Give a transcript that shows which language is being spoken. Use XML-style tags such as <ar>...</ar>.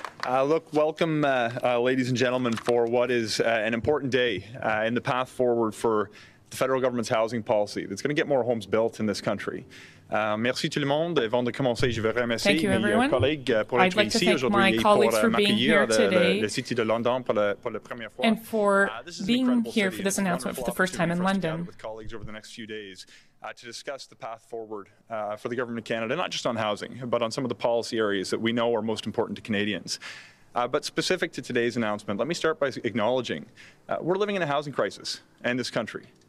<en>Look, welcome, ladies and gentlemen, for what is an important day in the path forward for the federal government's housing policy that's going to get more homes built in this country.</en> <fr>Merci tout le monde. Avant de commencer, je veux remercier mes collègues pour être ici aujourd'hui et pour m'accueillir le City de London pour la première fois.</fr> <en>And for being here for this announcement for the first time in London. With colleagues over the next few days to discuss the path forward for the government of Canada, not just on housing, but on some of the policy areas that we know are most important to Canadians. But specific to today's announcement, let me start by acknowledging we're living in a housing crisis in this country.</en>